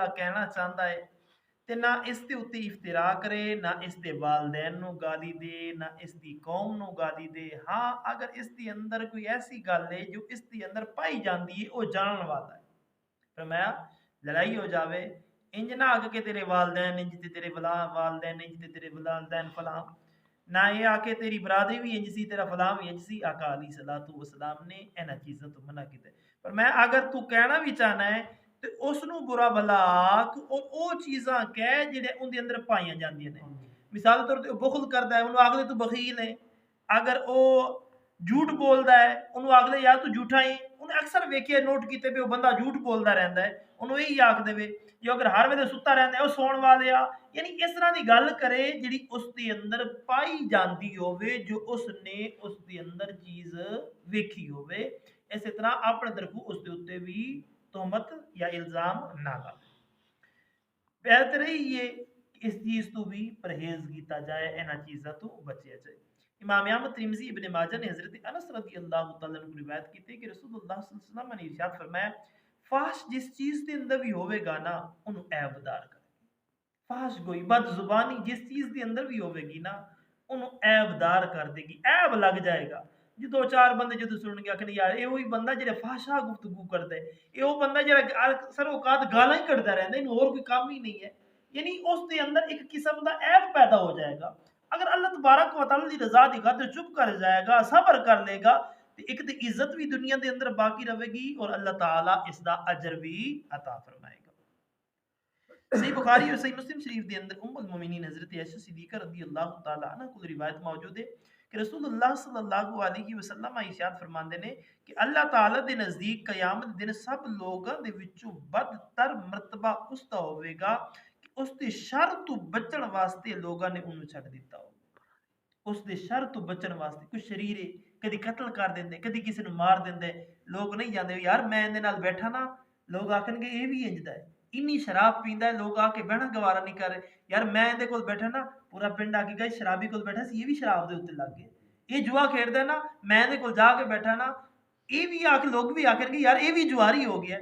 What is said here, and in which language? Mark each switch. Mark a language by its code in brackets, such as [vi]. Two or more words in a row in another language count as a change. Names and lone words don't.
[pa] کہنا چاہتا ہے تے نہ اس دے اتے افترا کرے، نہ اس دے والدین نو گالی دے، نہ اس دی قوم نو گالی دے، ہاں اگر اس دی اندر کوئی ایسی گل ہے جو اس دی اندر پائی جاندی ہے وہ جانن والا ہے، فرمایا لڑائی ہو جاوے انج نہ آگے کہ تیرے والدین انج تے تیرے والدین انج تے تیرے والدین فلاں، نہ یہ آکے تیری برادری بھی انج سی، تیرا فلاں بھی انج سی، آقا علیہ الصلوۃ والسلام نے انہاں چیزاں تو منع کیتا ہے۔ پر میں اگر تو کہنا بھی چاہنا ہے تے اس نو برا بھلا آکھ اور او چیزاں کہہ جڑے ان دے اندر پائیاں جاندیاں نے۔ مثال طور تے بخل کردا ہے انہوں آگلے تو بخیل ہے، اگر او جھوٹ بولدا ہے انہوں آگلے یا تو جھوٹا ہی، انہیں اکثر ویکھیا نوٹ کیتے پہ وہ بندہ جھوٹ بولدا رہندا ہے انہوں یہی آکھ دے جو اگر ہر ویلے ستا رہندا ہے او سون والے آ، یعنی اس طرح دی گل کرے جڑی اس دے اندر پائی جاندی ہووے، جو اس نے اس دے اندر چیز ویکھی ہووے، اسی طرح اپنے طرفوں اس دے اوتے بھی تہمت یا الزام نہ لاوے۔ بہتر ہی ہے کہ اس چیز تو بھی پرہیز کیتا جائے، انہاں چیزاں تو بچیا جائے۔ [ur] امام احمد ترمذی ابن ماجہ نے حضرت انس رضی اللہ تعالیٰ عنہ روایت کی تھی کہ رسول اللہ صلی اللہ علیہ وسلم نے ارشاد فرمایا فحش جس چیز کے اندر بھی ہوئے گا نا انہوں عیب دار کر، فحش گوئی بد زبانی جس چیز کے اندر بھی ہوئے گی نا انہوں عیب دار کر دے گی، عیب لگ جائے گا۔ [pa] جو دو چار بندے جدو سنن گے آخر یار یہ وہی بندہ جڑا فحشا گفتگو کرتا ہے، یہ وہ بندہ جڑا اکثر اوقات گالاں ہی کڈتا رہندا ہے، انہوں اور کوئی کام ہی نہیں ہے، یعنی اس دے اندر ایک قسم دا عیب پیدا ہو جائے گا۔ اگر اللہ تبارک و تعالی دی رضا دی خاطر چپ کر جائے گا، صبر کر لے گا، تو ایک تو عزت بھی دنیا دے اندر باقی رہے گی اور اللہ تعالی اس دا اجر بھی عطا فرمائے گا۔ صحیح بخاری اور صحیح مسلم شریف دے اندر ام المومنین حضرت عائشہ صدیقہ رضی اللہ تعالی عنہ کو روایت موجود ہے کہ رسول اللہ صلی اللہ علیہ وسلم ارشاد فرماندے نے کہ اللہ تعالی دے نزدیک قیامت دن سب لوگاں دے وچوں بدتر مرتبہ اس دا ہوے گا کہ اس دے شر تو بچن واسطے لوگاں نے انہوں چھڈ دیتا ہو، اس دے شر تو بچن واسطے کوئی شریر ہے کدی قتل کر دیندے کدی کسی نو مار دیندے، لوگ نہیں جاندے یار میں اندے نال بیٹھا نا، لوگ آکھن گے یہ بھی انجدا ہے، انی شراب پیندا ہے، لوگ آ کے بہنا گوارا نہیں کر رہے، یار میں اندے کول بیٹھا نا پورا پنڈ آ کے گئے شرابی کول بیٹھا سی یہ بھی شراب دے اوتے لگ گئے، یہ جوا کھیڈدا ہے نا میں اندے کول جا کے بیٹھا نا، یہ بھی آ کے لوگ بھی آکھن گے یار یہ بھی جواری ہو گیا ہے۔